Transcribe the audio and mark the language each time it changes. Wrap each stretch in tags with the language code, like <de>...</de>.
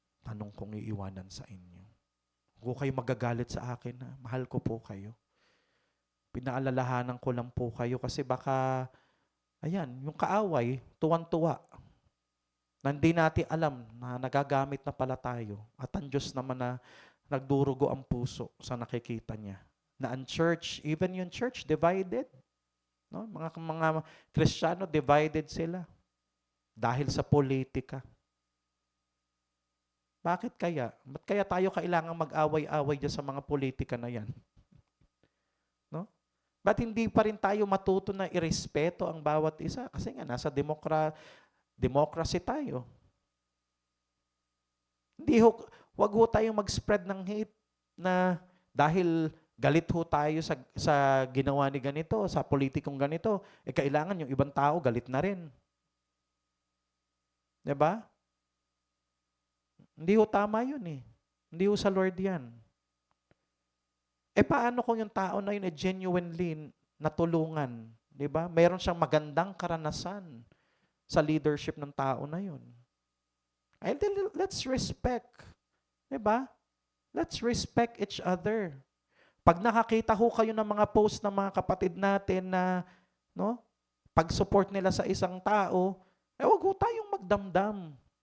<tl>Tanong kong iiwanan sa inyo. Huwag kayo magagalit sa akin na mahal ko po kayo. Pinaalalahanan ko lang po kayo kasi baka, ayan, yung kaaway, tuwan-tuwa. Na hindi natin alam na nagagamit na pala tayo. At ang Diyos naman na nagdurugo ang puso sa nakikita niya. Na ang church, even yung church, divided. No? Mga Kristiyano, divided sila. Dahil sa politika. Bakit kaya? Ba't kaya tayo kailangang mag-away-away dyan sa mga politika na yan? No? Ba't hindi pa rin tayo matuto na irespeto ang bawat isa? Kasi nga, nasa democracy tayo. Hindi ho, wag ho tayong mag-spread ng hate na dahil galit ho tayo sa ginawa ni ganito, sa politikong ganito, kailangan yung ibang tao galit na rin. 'Di ba? Hindi ho tama yun eh. Hindi ho sa Lord yan. Paano kung yung tao na yun genuinely natulungan? 'Di ba? Meron siyang magandang karanasan sa leadership ng tao na yun.</tl> <en>Let's respect.</en> <tl>'Di ba?</tl> <en>Let's respect each other.</en> <tl>Pag nakakita ho kayo ng mga post ng mga kapatid natin na, no, pag-support nila sa isang tao, wag ho tayong magdamdam.</tl>